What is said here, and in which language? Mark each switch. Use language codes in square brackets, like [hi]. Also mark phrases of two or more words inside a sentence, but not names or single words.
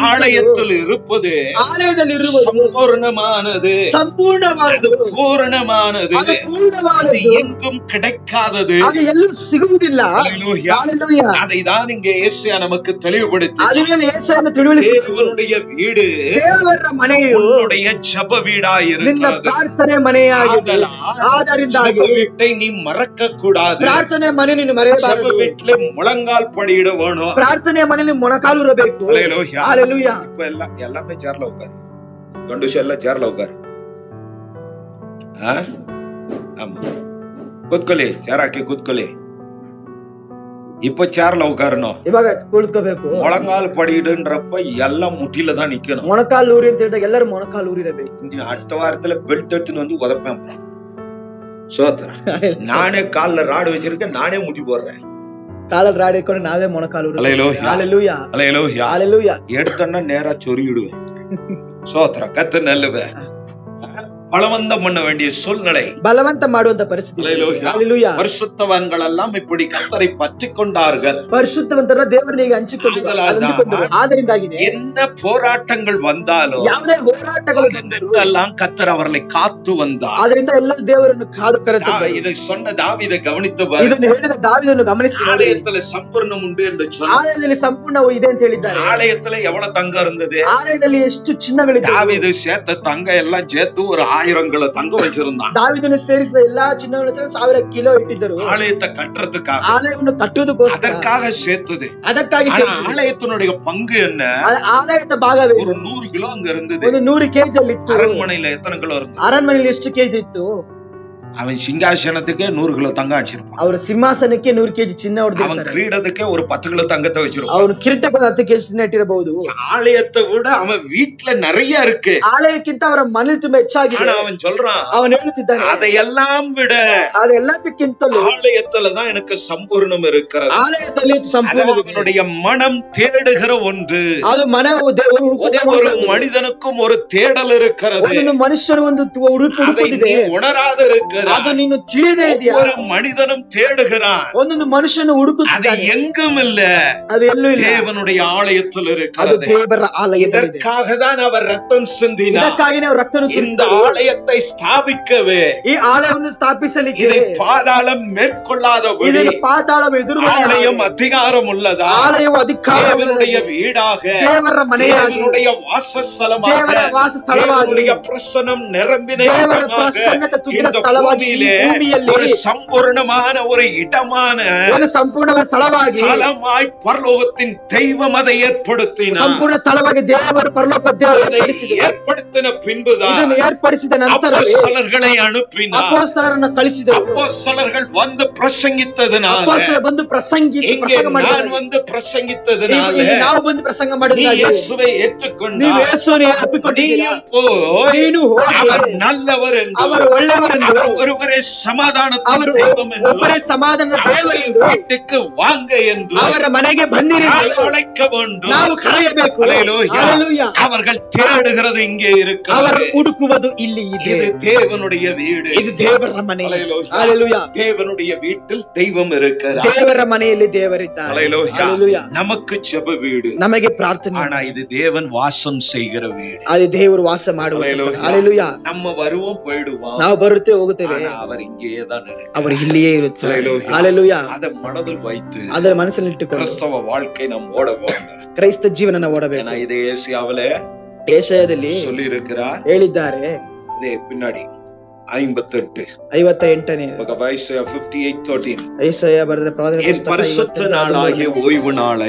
[ta] ஆலயத்தில் இருப்பது [kn] ಆಲಯದಲ್ಲಿ ಇರುವುದು [ta] சம்பூர்ணமானது, [kn] ಸಂಪೂರ್ಣವಾದದ್ದು, [ta] பூரணமானது, [kn] ಅದು ಪೂರ್ಣವಾದದ್ದು, [ta] அது எங்கும் கிடைக்காதது. [kn] ಅದು ಎಲ್ಲೂ ಸಿಗುವುದಿಲ್ಲ. [ta] ஹல்லேலூயா. ஹல்லேலூயா. அதை தான் இங்கே ஏசாயா நமக்கு தெளிவுபடுத்தி, [kn] அதுவே ஏசாயನು ತಿಳಿಸಿ, [ta] தேவனுடைய வீடு [kn] ದೇವರ ಮನೆಯು [ta] உன்னுடைய ஜெப வீடாய் [kn] ನಿನ್ನ [ta] இருக்கிறது. [kn] ಪ್ರಾರ್ಥನೆ ಮನೆಯಾಗಿದೆ. ಆದ್ದರಿಂದಾಗಿ [ta] ஜெப வீட்டை நீ மறக்க கூடாது. [kn] ಪ್ರಾರ್ಥನೆ ಮನೆ ನೀನು [ta] ஜெப [kn] ಮರೆಯಬಾರದು. [ta] வீட்டிலே முழங்கால் படியிட வேணும். [kn] ಪ್ರಾರ್ಥನೆ ಮನೆಯಲ್ಲಿ ಮೊಣಕಾಲು ಇರಬೇಕು. [ta] ஹல்லேலூயா. ஹல்லேலூயா. இப்ப எல்லாமே சேர்ல உட்காரு, கண்டுஷ எல்லாம் சேர்ல உட்காரு. ஆமா, [kn] ಕೂತ್ಕೊಳ್ಳಿ, ಚೇರ್ ಹಾಕಿ ಕೂತ್ಕೊಳ್ಳಿ. [ta] இப்ப சேர்ல உட்காரணும். [kn] ಇವಾಗ ಕುಳಿತುಕೋಬೇಕು. [ta] ಮೊಳಂಗಾಲ್ படிடுன்றப்ப எல்லாம் முட்டில தான் நிக்கணும். [kn] ಮೊಣಕಾಲು ಊರಿ ಅಂತ ಹೇಳಿದಾಗ ಎಲ್ಲರೂ ಮೊಣಕಾಲು ಊರಿರಬೇಕು. [ta] அடுத்த வாரத்துல பெல்ட் எடுத்துன்னு வந்து உதப்பேன். சோத்ரா. நானே கால்ல ராடு வச்சிருக்கேன், நானே முட்டி போடுறேன். [kn] ಕಾಲಲ್ಲಿ ರಾಡ್ ಇಟ್ಕೊಂಡು ನಾವೇ ಮೊಣಕಾಲು ಊರಿ. [ta] ஹல்லேலூயா. ஹல்லேலூயா. ஹல்லேலூயா. ஹல்லேலூயா. எடுத்தோன்னா நேரா சொருகிடுவேன். சோத்ரா. கத்து நல்லவே. பலவந்தம் பண்ண வேண்டிய சூழ்நிலை, [kn] ಬಲವಂತ ಮಾಡುವಂತ ಪರಿಸ್ಥಿತಿ. [ta] ஹல்லேலூயா. பரிசுத்தவான்கள் எல்லாம் இப்படி கர்த்தரை பற்றிக் கொண்டார்கள். [kn] ಪರಿಶುದ್ಧವಂತರ ದೇವರನ್ನ ಈಗ ಹಂಚಿಕೊಂಡಿದ್ದಾರೆ. ಆದ್ದರಿಂದಾಗಿದೆ [ta] என்ன போராட்டங்கள் வந்தாலும் [kn] ಯಾವುದೇ ಹೋರಾಟಗಳು [ta] எல்லாம் கர்த்தர் அவர்களை காத்து வந்தார். [kn] ಆದ್ರಿಂದ ಎಲ್ಲರೂ ದೇವರನ್ನು ಕಾದು ಕರೆತಂದರು. [ta] இதை சொன்ன தாவீதை கவனித்து பாருங்கள். [kn] ಇದನ್ನು ಹೇಳಿದ ದಾವೀದನನ್ನು ಗಮನಿಸಿ, [ta] ஆலயத்தில் சம்பூர்ணம் உண்டு என்று சொன்னார். [kn] ಆಲಯದಲ್ಲಿ ಸಂಪೂರ್ಣವು ಇದೆ ಅಂತ ಹೇಳಿದ್ದಾರೆ. [ta] ஆலயத்தில் எவ்வளவு தங்கம் இருந்தது? [kn] ಆಲಯದಲ್ಲಿ ಎಷ್ಟು ಚಿನ್ನಗಳಿತ್ತು? [ta] தாவீது சேர்த்த தங்கம் எல்லாம் சேர்த்து ஒரு 1000 கிலோ தங்கம் வச்சிருந்தான். [kn] ದಾವೀದನು ಸೇರಿಸಿದ ಎಲ್ಲಾ ಚಿನ್ನಗಳನ್ನು ಸೇರಿಸಿ 1000 ಕಿಲೋ ಇಟ್ಟಿದ್ದರು. [ta] ஆலயத்தை கட்டுறதுக்காக, [kn] ಆಲಯವನ್ನು ಕಟ್ಟುವುದಕ್ಕೋಸ್ಕರ, [ta] அதற்காக சேர்த்தது. [kn] ಅದಕ್ಕಾಗಿ ಸೇರಿಸಿದರು. [ta] ஆலயத்தினுடைய பங்கு என்ன? [kn] ಆಲಯದ ಭಾಗವೇ [ta] ஒரு 100 கிலோ அங்க இருந்தது. [kn] ಒಂದು 100 ಕೆಜಿ ಅಲ್ಲಿ ಇತ್ತು. [ta] அரண்மனையில எத்தனை கிலோ இருந்தது? [kn] ಅರಣ್ಮನೆಯಲ್ಲಿ ಎಷ್ಟು ಕೆಜಿ ಇತ್ತು? [ta] அவன் சிங்காசனத்துக்கே 100 கிலோ தங்கம் அடிச்சிருப்பான். [kn] ಅವರ ಸಿಂಹಾಸನಕ್ಕೆ 100 ಕೆಜಿ ಚಿನ್ನ ಹೊಡೆದಿರ್ತಾರೆ. [ta] அவன் கிரீடத்துக்கே ஒரு 10 கிலோ தங்கத்தை வச்சிருப்பான். [kn] ಅವನು ಕಿರೀಟಕ್ಕೆ 10 ಕೆಜಿ ಚಿನ್ನ ಇಟ್ಟಿರಬಹುದು. [ta] ஆலயத்தை விட அவன் வீட்டுல நிறைய இருக்கு. [kn] ಆಲಯಕ್ಕಿಂತ ಅವರ ಮನೆ ತುಂಬಾ ಹೆಚ್ಚಾಗಿದೆ. [ta] ஆனா அவன் சொல்றான், [kn] ಅವನು ಹೇಳುತ್ತಿದ್ದಾನೆ, [ta] அதையெல்லாம் விட [kn] ಅದೆಲ್ಲದಕ್ಕಿಂತಲೂ [ta] ஆலயத்துலதான் எனக்கு சம்பூர்ணம் இருக்கிறது. [kn] ಆಲಯದಲ್ಲಿ ಸಂಪೂರ್ಣ [ta] அவனுடைய மனம் தேடுகிற ஒன்று. [kn] ಅದು ಮನವು [ta] ஒரு மனிதனுக்கும் ஒரு தேடல் இருக்கிறது. [kn] ಒಂದು ಮನುಷ್ಯರು ಒಂದು ಹುಡುಕುತ್ತಿದೆ, [ta] உணராத இருக்கிறது. [kn] ಅದು ನೀನು ತಿಳಿದೇ ಇದೆಯಾ? [ta] ஒரு மனிதனும் தேடுகிறான். [kn] ಒಂದೊಂದು ಮನುಷ್ಯನು [ta] அது [kn] ಹುಡುಕುತ್ತಿದ್ದಾನೆ, [ta] எங்கும் இல்ல, [kn] ಅದು ಎಲ್ಲೂ ಇಲ್ಲ, [ta] தேவனுடைய ஆலயத்தில் [kn] ಅದು [ta] இருக்கிறது. [kn] ದೇವರ ಆಲಯದಲ್ಲಿದೆ. [ta] இதற்காக தான் அவர் ரத்தம் சிந்தினார். [kn] ಇದಕ್ಕಾಗಿ ನಾವು ರಕ್ತವನ್ನು [ta] இந்த [kn] ಸುರಿಸಿದೆವು. [ta] ஆலயத்தை ஸ்தாபிக்கவே, [kn] ಈ ಆಲಯವನ್ನು ಸ್ಥಾಪಿಸಲಿಕ್ಕೆ [ta] இதை பாதாளம் மேற்கொள்ளாதபடி, [kn] ಇದನ್ನು ಪಾತಾಳ ಎದುರು [ta] ஆலயம் அதிகாரம் உள்ளதா, [kn] ಆಲಯವು ಅಧಿಕಾರ [ta] தேவனுடைய வீடாக, [kn] ದೇವರ ಮನೆಯಾಗಿ, [ta] தேவனுடைய வாசஸ்தலமாக, [kn] ದೇವರ ವಾಸಸ್ಥಳವಾಗಿ, [ta] தேவனுடைய பிரசன்னம் நிரம்பின [kn] ದೇವರ [ta] இடமாக, [kn] ಪ್ರಸನ್ನತೆ ತುಂಬಿದ [ta] இந்த [kn] ಸ್ಥಳವಾಗಿ, [ta] பூமியிலே [kn] ಭೂಮಿಯಲ್ಲಿ [ta] ஒரு சம்பூர்ணமான ஒரு இடமான [kn] ಒಂದು ಸಂಪೂರ್ಣವಾದ ಸ್ಥಳವಾಗಿ, [ta] ஸ்தலமாய் பரலோகத்தின் தெய்வம் அதை ஏற்படுத்தினார். [kn] ಸಂಪೂರ್ಣ ಸ್ಥಳವಾಗಿ ದೇವರು ಪರಲೋಕ ದೇವರು [ta] இதை [kn] ಏರ್ಪಡಿಸಿದರು. [ta] ஏற்படுத்தின பின்புதான் [kn] ಇದನ್ನು ಏರ್ಪಡಿಸಿದ ನಂತರ [ta] அப்போஸ்தலர்களை அனுப்பினார். [kn] ಅಪೊಸ್ತಲರನ್ನು ಕಳಿಸಿದರು. [ta] அப்போஸ்தலர்கள் வந்து பிரசங்கித்ததனால, [kn] ಅಪೊಸ್ತಲರು ಬಂದು [ta] இங்கே [kn] ಪ್ರಸಂಗ [ta] நான் [kn] ಮಾಡಿದ್ದಾರೆ. [ta] வந்து பிரசங்கித்ததனால, [kn] ಇಲ್ಲಿ ನಾವು ಬಂದು ಪ್ರಸಂಗ [ta] நீ [kn] ಮಾಡಿದಾಗ [ta] இயேசுவை [kn] ನೀವು [ta] ஏற்றுக்கொண்டாய். [kn] ಯೇಸುವನ್ನು ಒಪ್ಪಿಕೊಂಡಿದ್ದೀರಾ? [ta] நீயும் போய் [kn] ನೀನು ಹೋಗಿ [ta] அவர் நல்லவர் என்று, [kn] ಅವರು ಒಳ್ಳೆಯವರೆಂದು, [ta] அவர் ஒருவரே சமாதானத்தின் [kn] ಅವರು [ta] தெய்வம் என்று, [kn] ಒಬ್ಬರೇ ಸಮಾಧಾನದ ದೇವರೆಂದು, [ta] வீட்டுக்கு வாங்க என்று [kn] ಅವರ ಮನೆಗೆ ಬನ್ನಿರಿ [ta] நாம் அழைக்க வேண்டும். [kn] ನಾವು ಕರೆಯಬೇಕು. [ta] அல்லேலூயா. [kn] ಹಲ್ಲೆಲೂಯಾ. [ta] அவர்கள் தேடுகிறது இங்கே [kn] ಅವರು [ta] இருக்கிறது. [kn] ಹುಡುಕುವುದು ಇಲ್ಲಿ ಇದೆ. [ta] இது தேவனுடைய வீடு. [kn] ಇದು ದೇವರ ಮನೆ. [ta] அல்லேலூயா. [kn] ಹಲ್ಲೆಲೂಯಾ. [ta] தேவனுடைய வீட்டில் தெய்வம் இருக்கிறார். [kn] ದೇವರ ಮನೆಯಲ್ಲಿ ದೇವರಿದ್ದಾರೆ. [ta] அல்லேலூயா. [kn] ಹಲ್ಲೆಲೂಯಾ. [ta] நமக்கு ஜெப வீடு, [kn] ನಮಗೆ ಪ್ರಾರ್ಥನೆ, [ta] ஆனா இது தேவன் வாசம் செய்கிற வீடு. [kn] ಅದು ದೇವರು ವಾಸ ಮಾಡುವ ಸ್ಥಳ. [ta] அல்லேலூயா. [kn] ಹಲ್ಲೆಲೂಯಾ. [ta] நம்ம வருவோம் போயிடுவோம், [kn] ನಾವು ಬರುತ್ತೆ ಹೋಗುತ್ತೇವೆ, [ta] ஆனா அவர் இங்கேயே தான் இருக்கிறார். [kn] ಅವರು ಇಲ್ಲಿಯೇ ಇರುತ್ತಾರೆ. [ta] அல்லேலூயா. [kn] ಹಲ್ಲೆಲೂಯಾ. [ta] அதை மனதில் வைத்து [kn] ಅದರ ಮನಸ್ಸಿನಲ್ಲಿಟ್ಟುಕೊಂಡು [ta] கிறிஸ்தவ வாழ்க்கை நாம் ஓட வேண்டும். [kn] ಕ್ರೈಸ್ತ ಜೀವನ ಓಡಬೇಕು. [ta] ஏன்னா இதை ஏசியாவில [kn] ಏಷಯದಲ್ಲಿ [ta] சொல்லி இருக்கிறார். [kn] ಹೇಳಿದ್ದಾರೆ. [ta] இதே பின்னாடி 58 [kn] 58ನೇ [ta] ஐசாயா 58:13, [kn] ಏಷಯ ಬರೆದ ಪ್ರವಾದನೆ [ta] என் பரிசுத்த நாளாகிய ஓய்வு நாளை.